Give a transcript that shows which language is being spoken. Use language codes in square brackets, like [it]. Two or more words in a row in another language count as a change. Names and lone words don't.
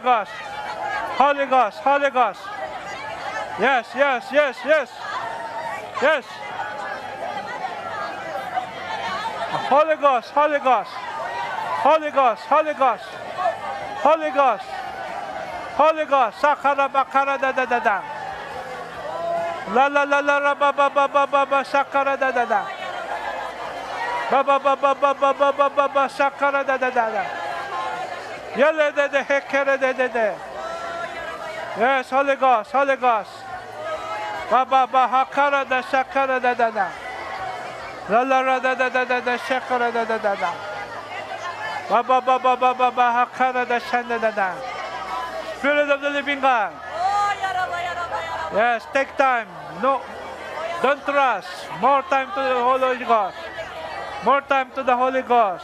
[en] Yes. Holy Ghost, sakara bakara da. La ba sakara da. Ba sakara da. Yele de hekere de. Yes, Holy Ghost. Ba hakara da sakara da. La da sakara da. Ba hakara da shanda da. Spirit of the living God. Yes, take time. No, don't rush. More time to the Holy Ghost. More time to the Holy Ghost.